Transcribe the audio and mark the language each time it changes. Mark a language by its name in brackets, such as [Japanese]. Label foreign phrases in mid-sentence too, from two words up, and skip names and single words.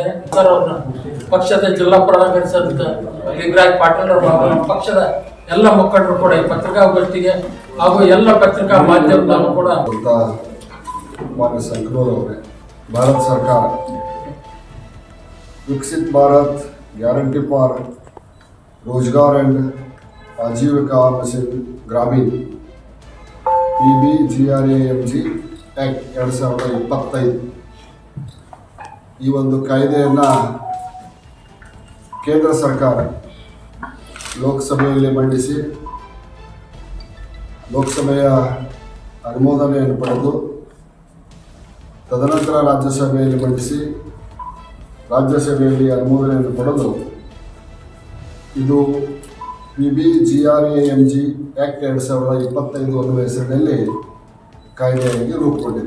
[Kannada] ಸರ್ ಅವ್ರನ್ನ ಪಕ್ಷದ ಜಿಲ್ಲಾ ಪ್ರಧಾನ ಲಿಂಗರಾಜ್ ಪಾಟೀಲ್ ಅವರು ಪಕ್ಷದ ಎಲ್ಲ ಮುಖಂಡರು ಕೂಡ ಈ ಪತ್ರಿಕಾಗೋಷ್ಠಿಗೆ ಹಾಗೂ ಎಲ್ಲ ಪತ್ರಿಕಾ ಮಾಧ್ಯಮದಲ್ಲೂ ಕೂಡ ಮಾನ್ಯ ಸಂಕನೂರ್ ಅವರೇ, ಭಾರತ ಸರ್ಕಾರ ವಿಕಸಿತ್ ಭಾರತ್ ಗ್ಯಾರಂಟಿ ಫಾರ್ रोजगार एंड आजीविका मिशन ग्रामीण PBGRAMG ಆಕ್ಟ್ 2025 ಈ ಒಂದು ಕಾಯ್ದೆಯನ್ನು ಕೇಂದ್ರ ಸರ್ಕಾರ ಲೋಕಸಭೆಯಲ್ಲಿ ಮಂಡಿಸಿ ಲೋಕಸಭೆಯ ಅನುಮೋದನೆಯನ್ನು ಪಡೆದು ತದನಂತರ ರಾಜ್ಯಸಭೆಯಲ್ಲಿ ಮಂಡಿಸಿ ರಾಜ್ಯಸಭೆಯಲ್ಲಿ ಅನುಮೋದನೆಯನ್ನು ಪಡೆದು ಇದು PBGRAMG ಆಕ್ಟ್ 2025 ಅನ್ನುವ ಹೆಸರಿನಲ್ಲಿ ಕಾಯ್ದೆಯಾಗಿ ರೂಪುಗೊಂಡಿದೆ.